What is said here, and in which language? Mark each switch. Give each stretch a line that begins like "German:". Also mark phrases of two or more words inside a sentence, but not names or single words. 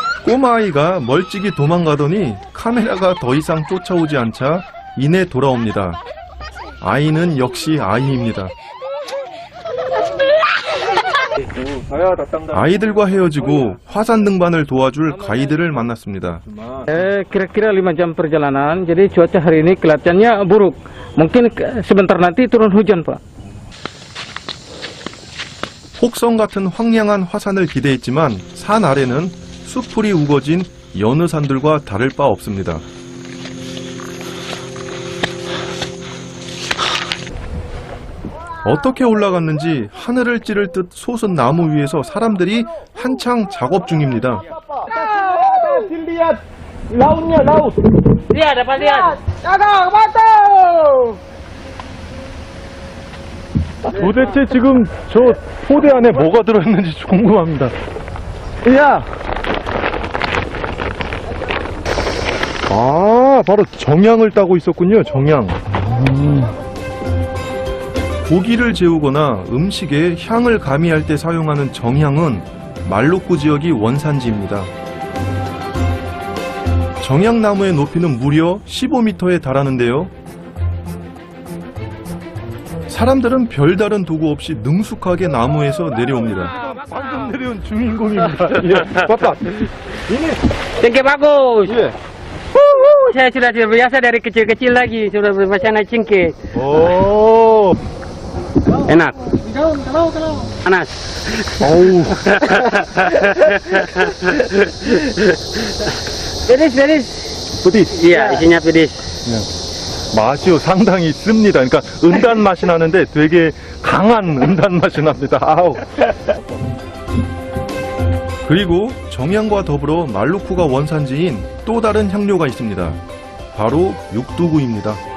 Korean: 꼬마아이가 멀찍이 도망가더니 카메라가 더 이상 쫓아오지 않자 이내 돌아옵니다. 아이는 역시 아이입니다. 아이들과 헤어지고 화산 등반을 도와줄 가이드를 만났습니다.
Indonesian: Kira-kira 5 jam perjalanan, jadi cuaca hari ini kelihatannya buruk. Mungkin sebentar nanti turun hujan, Pak.
Korean: 혹성 같은 황량한 화산을 기대했지만 산 아래는 수풀이 우거진 여느 산들과 다를 바 없습니다. 어떻게 올라갔는지 하늘을 찌를 듯 솟은 나무 위에서 사람들이 한창 작업 중입니다.
Indonesian: Lihat, dapat lihat.
Korean: 도대체 지금 저 포대 안에 뭐가 들어있는지 궁금합니다. 야! 아, 바로 정향을 따고 있었군요, 정향. 고기를 재우거나 음식에 향을 가미할 때 사용하는 정향은 말루쿠 지역이 원산지입니다. 정향나무의 높이는 무려 15m에 달하는데요. 사람들은 별다른 도구 없이 능숙하게 나무에서 내려옵니다. 방금 내려온 주인공입니다. 예, 바빠.
Indonesian: Cengkeh bagus.
Korean: 예.
Indonesian: Saya sudah terbiasa dari kecil-kecil lagi, sudah berbiasa naik cengkeh.
Korean: 오.
Indonesian: Enak. Panas.
Korean: 어우.
Indonesian: Pedis.
Korean: 부디.
Indonesian: Iya, isinya pedis.
Korean: 맛이요, 상당히 씁니다. 그러니까 은단 맛이 나는데 되게 강한 은단 맛이 납니다. 아우. 그리고 정향과 더불어 말루쿠가 원산지인 또 다른 향료가 있습니다. 바로 육두구입니다.